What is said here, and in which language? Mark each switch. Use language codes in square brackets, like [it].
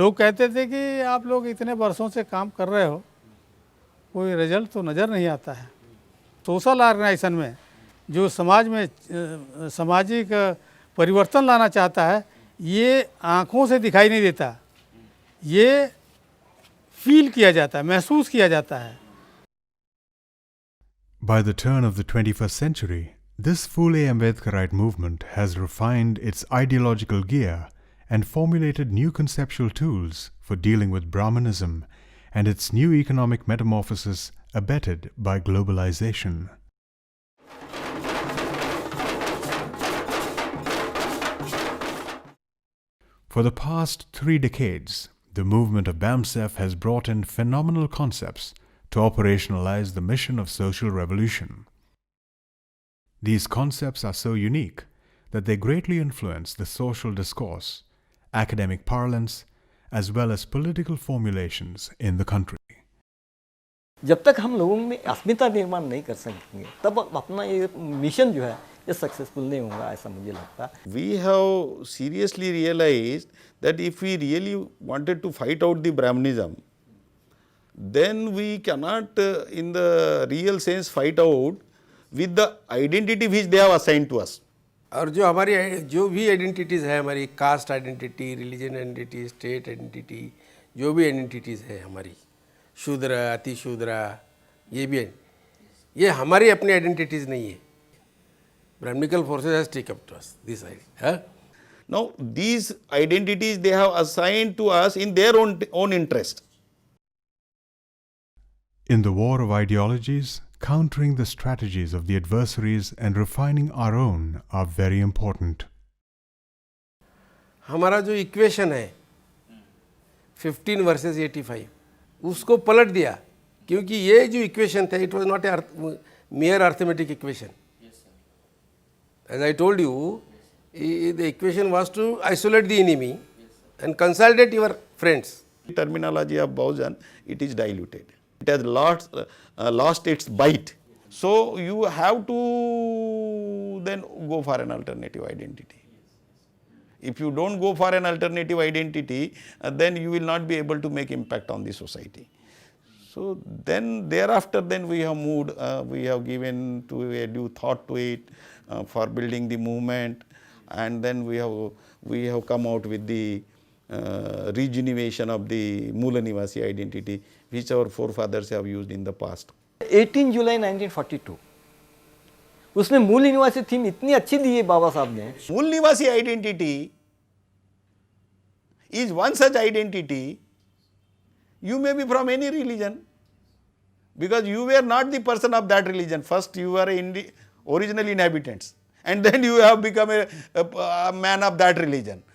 [hi] लोग कहते थे कि आप लोग इतने वर्षों से काम कर रहे हो, कोई रिजल्ट तो नज़र नहीं आता है। सोशल ऑर्गेनाइजेशन में जो समाज में सामाजिक परिवर्तन लाना चाहता है, ये आँखों से दिखाई नहीं देता, ये फील किया जाता है, महसूस किया जाता है। [en] By the turn of the 21st century, this Phule Ambedkarite movement has refined its ideological gear and formulated new conceptual tools for dealing with Brahmanism and its new economic metamorphosis abetted by globalization. For the past 3 decades, the movement of BAMSEF has brought in phenomenal concepts to operationalize the mission of social revolution. These concepts are so unique that they greatly influence the social discourse, academic parlance, as well as political formulations in the country. [hi] जब तक हम लोगों में अस्मिता निर्माण नहीं कर सकेंगे, तब अपना ये मिशन जो है ये सक्सेसफुल नहीं होगा, ऐसा मुझे लगता है। [en] We have seriously realized that if we really wanted to fight out the Brahmanism, then we cannot in the real sense fight out with the identity which they have assigned to us. [hi] और जो हमारी जो भी identities है, हमारी cast identity, religion identity, state identity, जो भी identities है हमारी, शूद्र, अतिशूद्र, ये भी है, ये हमारी अपनी आइडेंटिटीज़ नहीं है। [en] Brahminical forces has taken up to us this idea. Now these identities they have assigned to us in their own interest. In the war of ideologies, countering the strategies of the adversaries and refining our own are very important. [hi] हमारा जो equation है 15 versus 85, उसको पलट दिया, क्योंकि ये जो equation था, [en] It was not a mere arithmetic equation. As I told you, the equation was to isolate the enemy and consolidate your friends. The terminology of Bahujan, it is diluted. It has lost its bite. So you have to then go for an alternative identity. If you don't go for an alternative identity, then you will not be able to make impact on the society. So then thereafter then we have moved, we have given to a due thought to it for building the movement, and then we have come out with the regeneration of the Mula Nivasi identity, which our forefathers have used in the past. [hi] 18 जुलाई 1942 उसमें मूल निवासी theme इतनी अच्छी दी है बाबा साहब ने। [en] मूल निवासी identity is one such identity. You may be from any religion, because you were not the person of that religion. First you were original inhabitants, and then you have become a man of that religion.